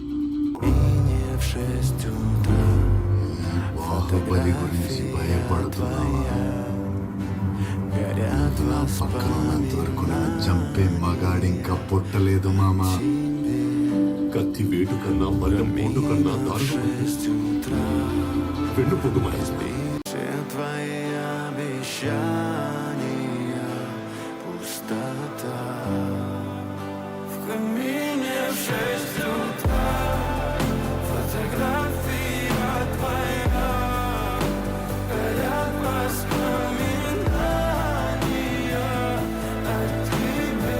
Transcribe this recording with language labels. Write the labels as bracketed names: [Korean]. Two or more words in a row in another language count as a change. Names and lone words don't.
[Telugu] బాహుబలి గురించి భయపడుతున్నావా? నా పక్కన ఉన్నంత వరకు నన్ను చంపే మగాడి ఇంకా పుట్టలేదు మామా. కత్తి వేటు కన్నా మరణం పోటు కన్నా దారుణం. వెన్నుపోటు మహేష్. [Russian] В камине в 6 утра фотография твоя, горят воспоминания о тебе.